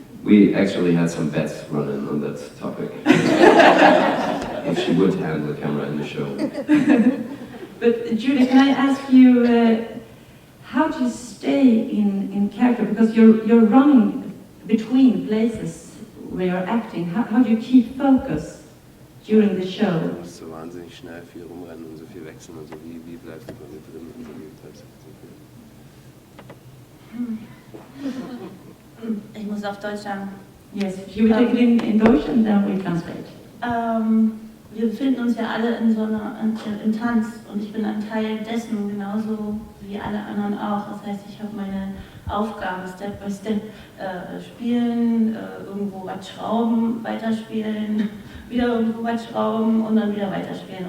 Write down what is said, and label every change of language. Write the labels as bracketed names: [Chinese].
[English] We actually had some bets running on that topic. If she would handle the camera in the show. But Julie, can I ask you, how do you stay in character? Because you're running between places where you're acting. How do you keep focus during the show? [German] Du musst so wahnsinnig schnell viel rumrennen und so viel wechseln und so, wie bleibst du quasi drin und so, wie bleibst du so viel? Ich muss auf Deutsch sagen. [English] Yes, you will take it in Deutsch and then we translate. [German] Wir befinden uns ja alle in so im Tanz, und ich bin ein Teil dessen, genauso wie alle anderen auch. Das heißt, ich habe meine Aufgaben Step by Step, spielen, irgendwo was schrauben, weiterspielen, wieder irgendwo was schrauben und dann wieder weiterspielen.